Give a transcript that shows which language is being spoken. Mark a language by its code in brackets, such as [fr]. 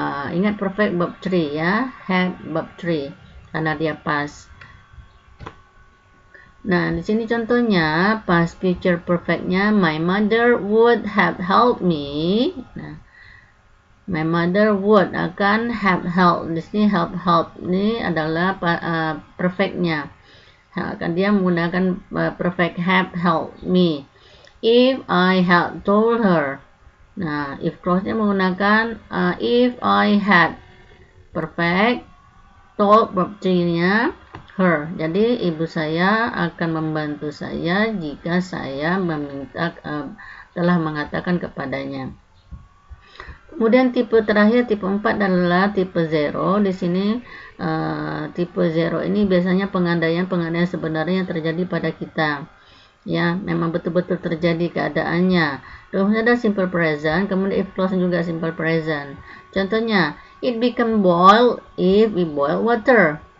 [id] Ingat perfect verb 3 ya, had verb 3 karena dia past. Nah, di sini contohnya past future perfectnya, [en] my mother would have helped me. [id] Nah, [en] my mother would [id] akan have helped. Di sini help ini adalah perfectnya. Akan dia menggunakan perfect [en] have helped me. If I had told her. [id] Nah, if clause-nya menggunakan [en] if I had. [id] Perfect. Told verb 3-nya her. Jadi ibu saya akan membantu saya jika saya meminta telah mengatakan kepadanya. Kemudian tipe terakhir, tipe 4 adalah tipe 0. Di sini tipe 0 ini biasanya pengandaian sebenarnya yang terjadi pada kita. Ya, memang betul-betul terjadi keadaannya. Rumusnya ada simple present, kemudian if clause juga simple present. Contohnya, [en] it become boil if we boil water.